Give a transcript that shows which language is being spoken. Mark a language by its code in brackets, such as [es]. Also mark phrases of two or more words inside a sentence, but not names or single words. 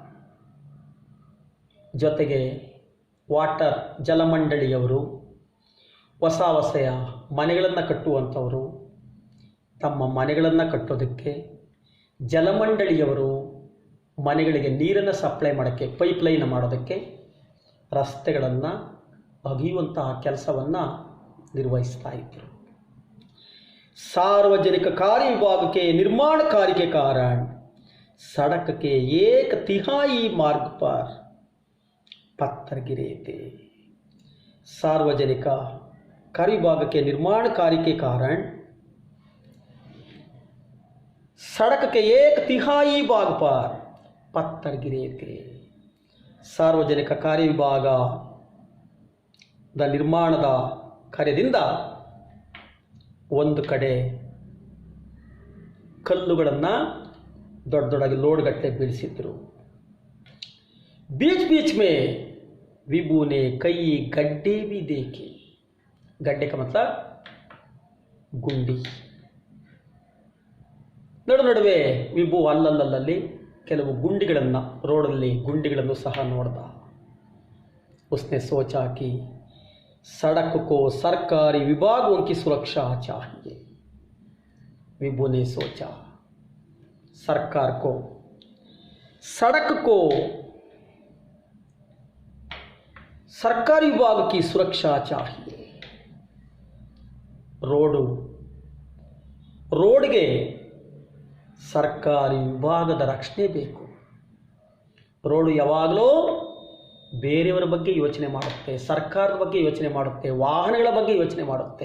[kn] ಜೊತೆಗೆ ವಾಟರ್ ಜಲಮಂಡಳಿಯವರು, ಹೊಸ ಮನೆಗಳನ್ನು ಕಟ್ಟುವಂಥವರು, ತಮ್ಮ ಮನೆಗಳನ್ನು ಕಟ್ಟೋದಕ್ಕೆ ಜಲಮಂಡಳಿಯವರು ಮನೆಗಳಿಗೆ ನೀರನ್ನು ಸಪ್ಲೈ ಮಾಡೋಕ್ಕೆ, ಪೈಪ್ಲೈನ್ ಮಾಡೋದಕ್ಕೆ ರಸ್ತೆಗಳನ್ನು ಅಗೆಯುವಂತಹ ಕೆಲಸವನ್ನು ನಿರ್ವಹಿಸ್ತಾ ಇದ್ದರು. [hi] सार्वजनिक कार्य विभाग के निर्माण कार्य के कारण सड़क के 1/3 मार्ग पर पत्थर गिरे थे. सार्वजनिक कार्य विभाग के निर्माण कार्य के कारण सड़क के 1/3 भाग पर पत्थर गिरे थे. [kn] ಸಾರ್ವಜನಿಕ ಕಾರ್ಯ ವಿಭಾಗದ ನಿರ್ಮಾಣದ ಕಾರ್ಯದಿಂದ ಒಂದು ಕಡೆ ಕಲ್ಲುಗಳನ್ನು ದೊಡ್ಡದಾಗಿ ಲೋಡ್ಗಟ್ಟಲೆ ಬೀಳಿಸಿದ್ರು. [hi] बीच बीच में विभू ने कई गड्ढे भी देखे. गड्ढे का मतलब ಗುಂಡಿ. [kn] ನಡುವೆ ವಿಭು ಅಲ್ಲಲ್ಲಿ ಕೆಲವು ಗುಂಡಿಗಳನ್ನು, ರೋಡಲ್ಲಿ ಗುಂಡಿಗಳನ್ನು ಸಹ ನೋಡ್ದ. [hi] उसने सोचा कि सड़क को सरकारी विभागों की सुरक्षा चाहिए. विभू ने सोचा सरकार को सड़क को सरकारी विभाग की सुरक्षा चाहिए. [kn] ರೋಡ್ಗೆ ಸರ್ಕಾರಿ ವಿಭಾಗದ ರಕ್ಷಣೆ ಬೇಕು. ರೋಡು ಯಾವಾಗಲೂ ಬೇರೆಯವರ ಬಗ್ಗೆ ಯೋಚನೆ ಮಾಡುತ್ತೆ, ಸರ್ಕಾರದ ಬಗ್ಗೆ ಯೋಚನೆ ಮಾಡುತ್ತೆ, ವಾಹನಗಳ ಬಗ್ಗೆ ಯೋಚನೆ ಮಾಡುತ್ತೆ.